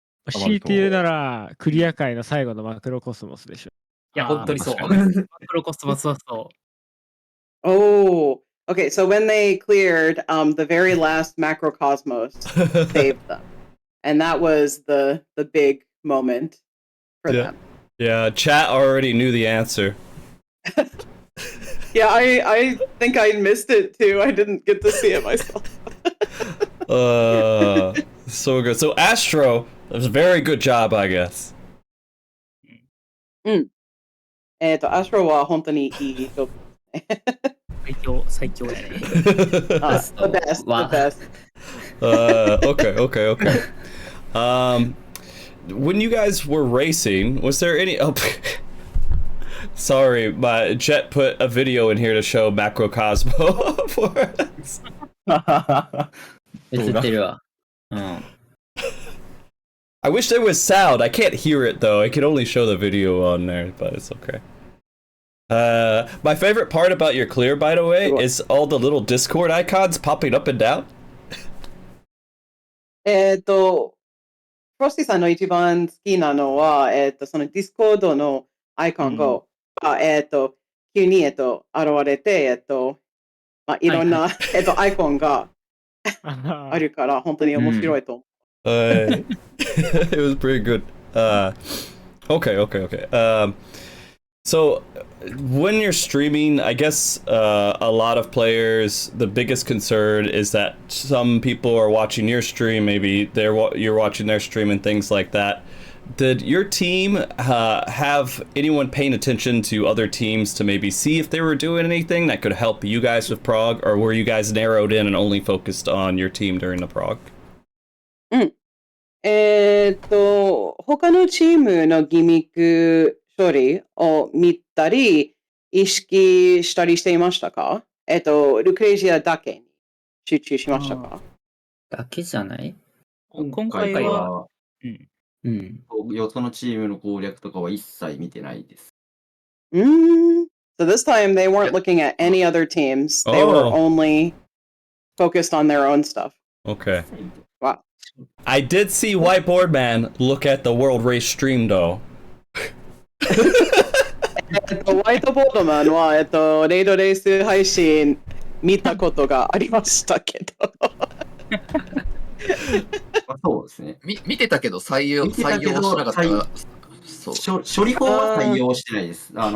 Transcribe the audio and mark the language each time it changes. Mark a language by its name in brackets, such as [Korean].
[Japanese] 強いて言うなら、クリア界の最後のマクロコスモスでしょ。いや、本当にそう。マクロコスモスはそう。 [English] Oh, okay. So when they cleared the very last macrocosmos, saved them, and that was the big moment for them. Yeah, chat already knew the answer. Yeah, I think I missed it too. I didn't get to see it myself. So good. So Astro, that was a very good job, I guess. [Japanese] アシュロは本当にいい人。最強やね。 [English] The best, the best. Okay. When you guys were racing, was there any... Oh, sorry, my Jet put a video in here to show Macrocosmo for us. [Japanese] 映ってるわ。 [English] I wish there was sound. I can't hear it though. I can only show the video on there, but it's okay. My favorite part about your clear, by the way, is all the little Discord icons popping up and down. [Japanese] フロスティさんの一番好きなのは、そのディスコードのアイコンが、急に、現れて、いろんな、アイコンがあるから、本当に面白いと思う。 [English] It was pretty good. Okay. So when you're streaming, I guess a lot of players, the biggest concern is that some people are watching your stream, maybe you're watching their stream and things like that. Did your team have anyone paying attention to other teams to maybe see if they were doing anything that could help you guys with Prague, or were you guys narrowed in and only focused on your team during the Prague? [Japanese] 他のチームのギミック処理を見たり、意識したりしていましたか？ルクレイジアだけに集中しましたか？だけじゃない？今回は、よそのチームの攻略とかは一切見てないです。 [English] So this time they weren't looking at any other teams. They were only focused on their own stuff. Okay. Wow. I did see Whiteboard Man look at the World Race stream though. [Japanese] ホワイトボードマンは、レイドレース配信見たことがありましたけど。そうですね。見てたけど採用しなかった。処理法は採用してないです。